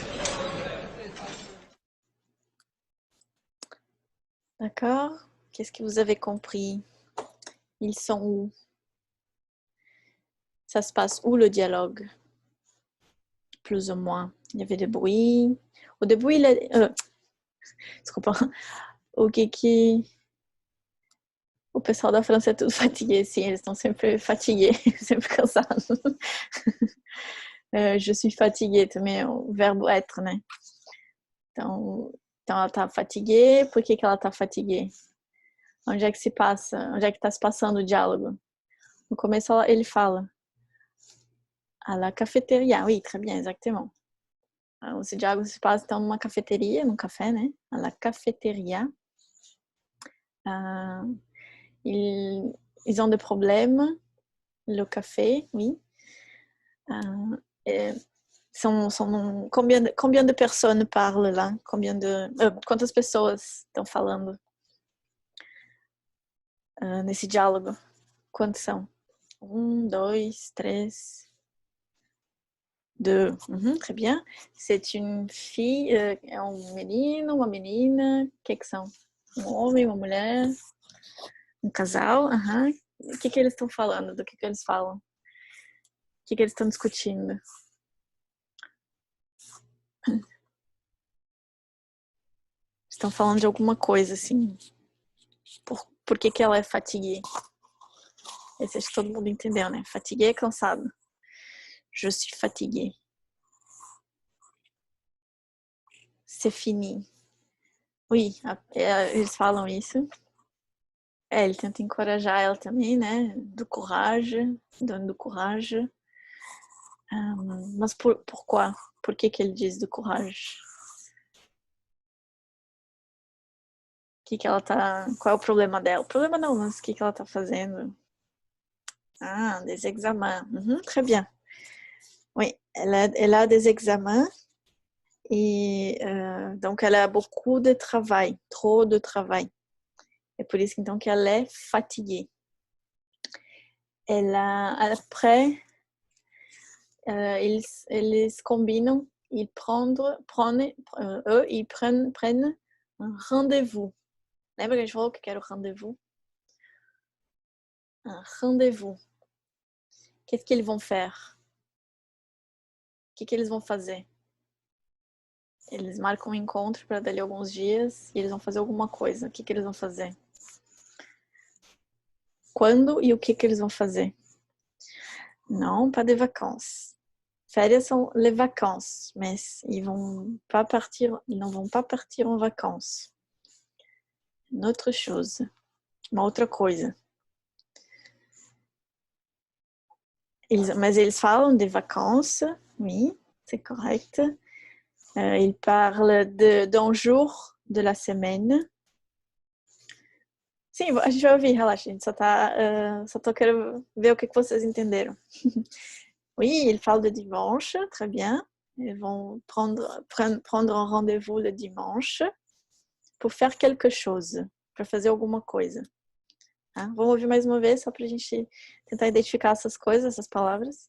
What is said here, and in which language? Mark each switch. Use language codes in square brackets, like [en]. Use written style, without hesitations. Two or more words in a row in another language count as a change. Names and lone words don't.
[fr] D'accord. Qu'est-ce que vous avez compris? Ils sont où? Ça se passe où le dialogue? Plus ou moins. Il y avait des bruits. Au début, il a... [pt] Desculpa. O que... O pessoal da França é tudo fatigué, sim, eles estão sempre fatigués, sempre cansados. [fr] Je suis fatiguée [pt] também é o verbo être, né? Então ela tá fatiguée, por que ela tá fatiguée? Onde é que se passa? Onde é que tá se passando o diálogo? No começo ele fala [fr] à la cafétéria, oui, très bien, exactement. [pt] Esse diálogo se passa então numa cafeteria, num café, né? [fr] À la cafétéria. Ils ont des problèmes. Le café, oui. Combien de personnes parlent là? [pt] Quantas pessoas estão falando nesse diálogo? Quantos são? 1, 2, 3, 2. [fr] Très bien. C'est une fille, [pt] é um menino, uma menina. O que são? Um homem, uma mulher? Um casal? O que eles estão falando? Do que eles falam? O que eles estão discutindo? Estão falando de alguma coisa, assim. Por que ela é fatiguée? Esse acho que todo mundo entendeu, né? Fatiguée é cansado. [fr] Je suis fatiguée. C'est fini. Oui, [pt] eles falam isso. Ele tenta encorajar ela também, né? Do courage, dando courage. Mas pourquoi? Por que ele diz do courage? Que ela tá... Qual é o problema dela? O problema não, mas o que ela tá fazendo? [fr] Ah, des examens. Très bien. Oui, elle a des examens et donc elle a beaucoup de travail, trop de travail. [pt] É por isso então que ela é fatiguée. [fr] Après, [pt] eles combinam, [fr] ils prennent un rendez-vous. [pt] Lembra que a gente falou que era o rendez-vous? [fr] Un rendez-vous. Qu'est-ce qu'ils vont faire? [pt] O que eles vão fazer? Eles marcam um encontro para dali alguns dias e eles vão fazer alguma coisa. O que eles vão fazer? Quando e o que eles vão fazer? Não, [fr] pas de vacances. [pt] Férias são [fr] les vacances, mas ils [pt] não vão [fr] pas partir en vacances. Une autre chose. [pt] Uma outra coisa. Mas eles falam de vacances, [fr] oui, c'est correct. Ils parlent d'un jour de la semaine. [pt] Sim, a gente vai ouvir, relaxa, a gente só tô querendo ver o que vocês entenderam. [fr] Oui, ils parlent de dimanche, très bien. Ils vont prendre un rendez-vous le dimanche pour faire quelque chose, [pt] para fazer alguma coisa. Tá? Vamos ouvir mais uma vez, só para a gente tentar identificar essas coisas, essas palavras.